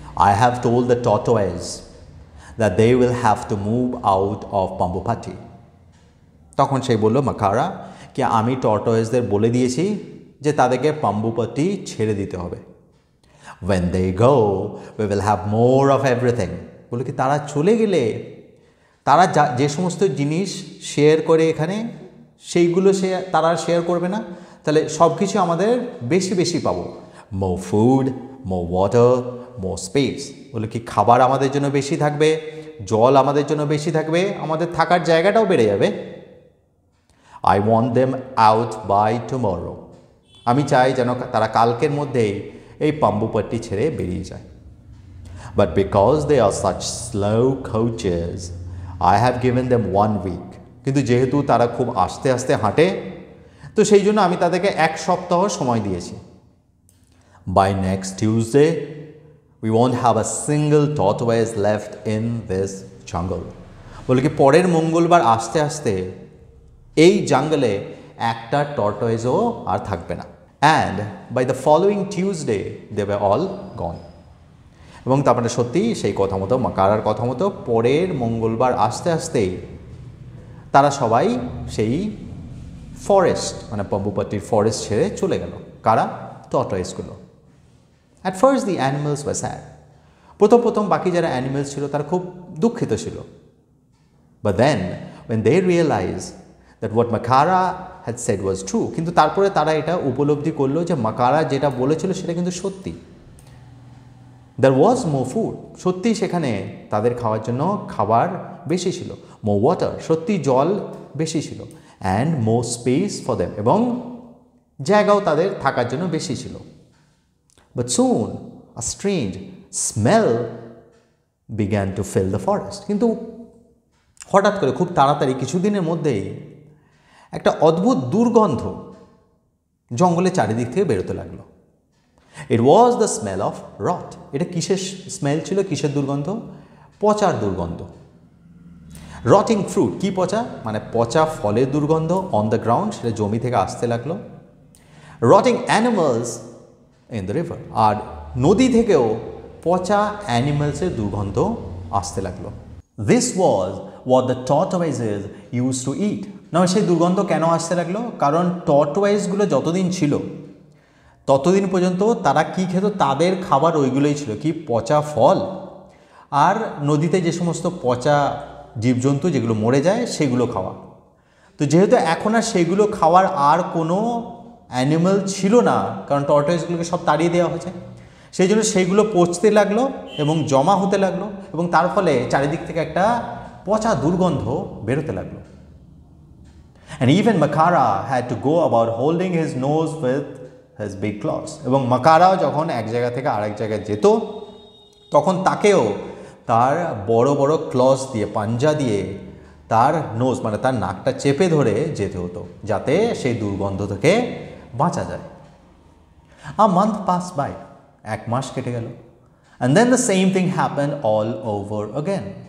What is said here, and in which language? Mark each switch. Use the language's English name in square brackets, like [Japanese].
[English] I have told the tortoise that they will have to move out of Pambupati. [Bangla] তখন সেই বলল মাকারা কি, আমি টর্টয়েসদের বলে দিয়েছি যে তাদেরকে পাম্বুপাটি ছেড়ে দিতে হবে। [English] When they go, we will have more of everything. [Bangla] বলে কি, তারা চলে গেলে তারা যে সমস্ত জিনিস শেয়ার করে এখানে সেইগুলো তারা শেয়ার করবে না, তাহলে সব কিছু আমাদের বেশি বেশি পাবো। [English] More food, more water, more space. [Bangla] বলে কি, খাবার আমাদের জন্য বেশি থাকবে, জল আমাদের জন্য বেশি থাকবে, আমাদের থাকার জায়গাটাও বেড়ে যাবে। [English] I want them out by tomorrow. [Bangla] আমি চাই যেন তারা কালকের মধ্যেই এই পাম্বুপাট্টি ছেড়ে বেরিয়ে যায়। [English] But because they are such slow coaches, I have given them 1 week. [Bangla] কিন্তু যেহেতু তারা খুব আস্তে আস্তে হাঁটে, তো সেই জন্য আমি তাদেরকে 1 সপ্তাহ সময় দিয়েছি। [English] By next Tuesday, we won't have a single tortoise left in this jungle. [Bangla] বলে কি পরের মঙ্গলবার আস্তে আস্তে এই জঙ্গলে একটা টর্টয়েজও আর থাকবে না। [English] And by the following Tuesday, they were all gone. [Bangla] এবং তারপরে সত্যি সেই কথা মতো মাকারার কথা মতো পরের মঙ্গলবার আস্তে আস্তেই তারা সবাই সেই ফরেস্ট মানে পাম্বুপাট্টির ফরেস্ট ছেড়ে চলে গেল। কারা? টর্টয়েসগুলো। [English] At first the animals were sad. [Bangla] প্রথম বাকি যারা অ্যানিমেলস ছিল তারা খুব দুঃখিত ছিল। [English] but then when they realized that what Makara had said was true, [Bangla] কিন্তু তারপরে তারা এটা উপলব্ধি করলো যে মাকারা যেটা বলেছিল সেটা কিন্তু সত্যি। [English] There was more food, [Bangla] সত্যি সেখানে তাদের খাওয়ার জন্য খাবার বেশি ছিল। [English] More water, [Bangla] সত্যি জল বেশি ছিল। [English] And more space for them, [Bangla] এবং জায়গাও তাদের থাকার জন্য বেশি ছিল। [English] But soon a strange smell began to fill the forest. [Bangla] কিন্তু হঠাৎ করে খুব তাড়াতাড়ি কিছুদিনের মধ্যেই একটা অদ্ভুত দুর্গন্ধ জঙ্গলের চারিদিক থেকে বেরোতে লাগলো। [English] It was the smell of rot. [Bangla] এটা কিসের স্মেল ছিল? কিসের দুর্গন্ধ? পচার দুর্গন্ধ। [English] rotting fruit, [Bangla] কি পচা? মানে পচা ফলের দুর্গন্ধ [English] on the ground, [Bangla] সেটা জমি থেকে আসতে লাগলো। [English] rotting animals in the river, [Bangla] আর নদী থেকেও পচা অ্যানিমালসের দুর্গন্ধ আসতে লাগলো। [English] This was what the tortoises used to eat. [Bangla] না, সেই দুর্গন্ধ কেন আসতে লাগলো? কারণ টর্টওয়াইজগুলো যতদিন ছিল ততদিন পর্যন্ত তারা কি খেত? তাদের খাবার ওইগুলোই ছিল, কি? পচা ফল আর নদীতে যে সমস্ত পচা জীবজন্তু যেগুলো মরে যায় সেগুলো খাওয়া। তো যেহেতু এখন আর সেগুলো খাওয়ার আর কোনো অ্যানিমাল ছিল না, কারণ টর্টওয়াইজগুলোকে সব তাড়িয়ে দেওয়া হয়েছে, সেই জন্য সেইগুলো পচতে লাগলো এবং জমা হতে লাগলো, এবং তার ফলে চারিদিক থেকে একটা পচা দুর্গন্ধ বেরোতে লাগলো। [English] And even Makara had to go about holding his nose with his big claws. [Bangla] এবং মাকারাও যখন এক জায়গা থেকে আরেক জায়গায় যেত তখন তাকেও তার বড় বড় ক্লস দিয়ে, পাঞ্জা দিয়ে তার নোজ মানে তার নাকটা চেপে ধরে যেতে হতো, যাতে সেই দুর্গন্ধ থেকে বাঁচা যায়। [English] A month passed by. [Bangla] 1 মাস কেটে গেল। [English] And then the same thing happened all over again.